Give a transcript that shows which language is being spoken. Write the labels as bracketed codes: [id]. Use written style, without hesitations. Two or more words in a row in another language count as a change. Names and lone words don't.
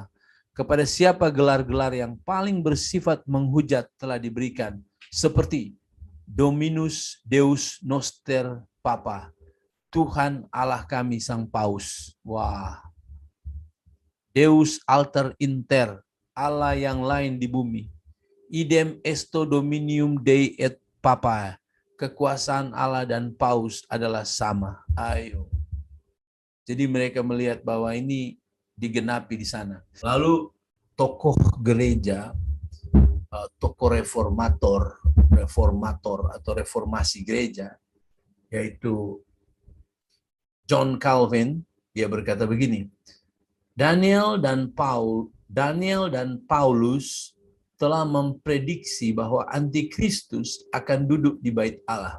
[id] Kepada siapa gelar-gelar yang paling bersifat menghujat telah diberikan, seperti [la] Dominus Deus Noster Papa, [id] Tuhan Allah kami Sang Paus. Wah. [la] Deus alter inter, [id] Allah yang lain di bumi. [la] Idem esto dominium Dei et Papa, [id] kekuasaan Allah dan Paus adalah sama. Ayo. Jadi mereka melihat bahwa ini digenapi di sana. Lalu tokoh gereja, tokoh reformator atau reformasi gereja, yaitu John Calvin, dia berkata begini, Daniel dan Paul Daniel dan Paulus telah memprediksi bahwa antikristus akan duduk di bait Allah.